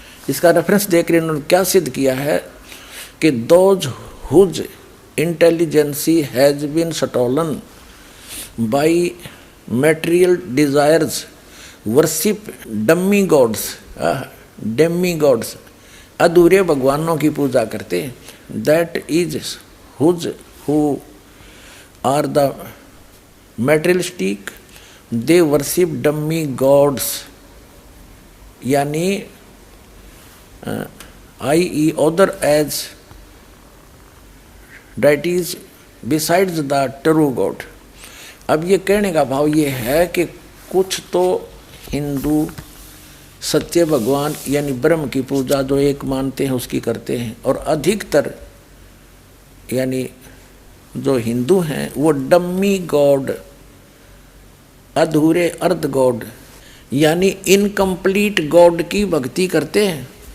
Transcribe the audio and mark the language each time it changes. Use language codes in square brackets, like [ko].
[hi] इसका रेफरेंस देख रहे इन्होंने क्या सिद्ध किया है कि [en] those whose intelligence has been stolen by material desires worship demigods, demigods, [hi] अधूरे भगवानों की पूजा करते। [en] that is who are the materialistic, they worship demigods, यानी i.e. other as deities besides the true God। [hi] अब ये कहने का भाव ये है कि कुछ तो हिंदू सत्य भगवान यानी ब्रह्म की पूजा जो एक मानते हैं उसकी करते हैं, और अधिकतर यानी जो हिंदू हैं वो डम्मी गॉड, अधूरे अर्ध गॉड यानी इनकम्प्लीट गॉड की भक्ति करते हैं।